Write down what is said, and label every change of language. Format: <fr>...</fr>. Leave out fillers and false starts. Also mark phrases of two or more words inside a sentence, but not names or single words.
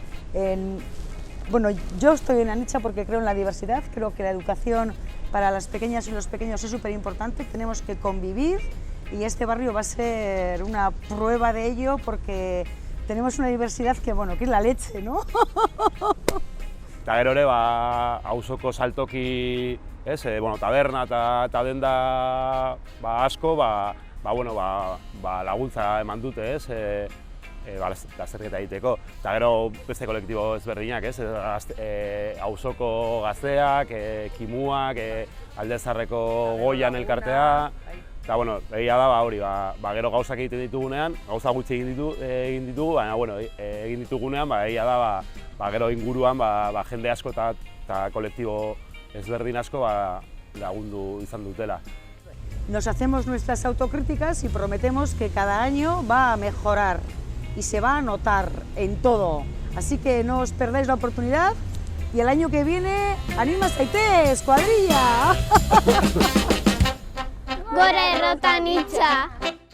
<es>Bueno, yo estoy en Anitza porque creo en la diversidad, creo que la educación para las pequeñas y los pequeños es súper importante, tenemos que convivir y este barrio va a ser una prueba de ello porque tenemos una diversidad que, bueno, que es la leche, ¿no?</es> <eu>Eta gero ere, auzoko saltoki, taberna eta denda asko, laguntza eman dute, lasterketa egiteko. Eta gero beste kolektibo ezberdinak, ez? Auzoko gazteak, kimuak, Aldezarreko Goian elkartea. Eta, bueno, egia da, hori, gero gauzak egiten ditugunean, gauza gutxi egin ditugu, baina, bueno, egin ditugunean, egia da, gero inguruan, jende asko eta kolektibo ezberdin asko lagundu izan dutela.</eu> <es>Nos hacemos nuestras autocríticas y prometemos que cada año va a mejorar y se va a notar en todo. Así que no os perdáis la oportunidad y el año que viene,</es> <eu>¡anima zaitez,</eu> <es>cuadrilla!</es> <eu>Gora Errota Anitza!</eu>